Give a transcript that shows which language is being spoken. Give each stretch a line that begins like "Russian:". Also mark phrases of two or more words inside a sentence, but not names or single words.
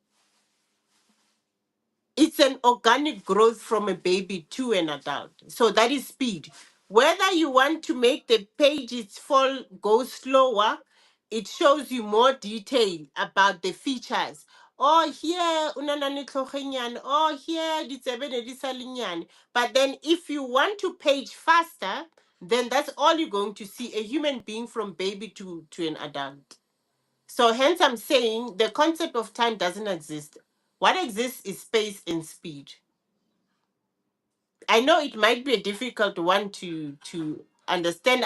English: It's an organic growth from a baby to an adult. So that is speed. Whether you want to make the pages fall go slower, it shows you more detail about the features. Oh, here
Tswana: unanani tlhogenyane.
English: Oh, here
Tswana: ditsebe ne di sa le nyane.
English: But then if you want to page faster, then that's all you're going to see, a human being from baby to an adult. So hence I'm saying the concept of time doesn't exist. What exists is space and speed. I know it might be a difficult one to understand.